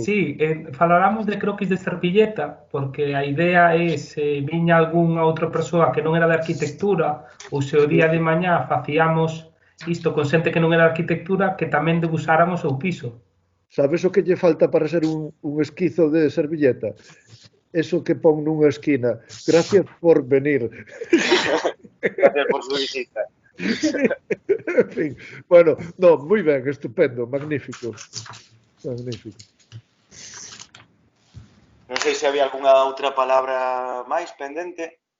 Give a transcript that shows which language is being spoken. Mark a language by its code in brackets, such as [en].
[gl] Sí, faláramos de croquis de servilleta porque a idea é se viña algunha outra persoa que non era de arquitectura ou se o día de mañá facíamos isto con xente que non era de arquitectura que tamén debuxaran o seu piso. Sabes o que lle falta para ser un esquizo de servilleta? Eso que pon nunha esquina. [es] Gracias por venir. Gracias por su visita. [gl] En fin, bueno, no, moi ben, estupendo, magnífico. Magnífico. Non sei se había algunha outra palabra máis pendente.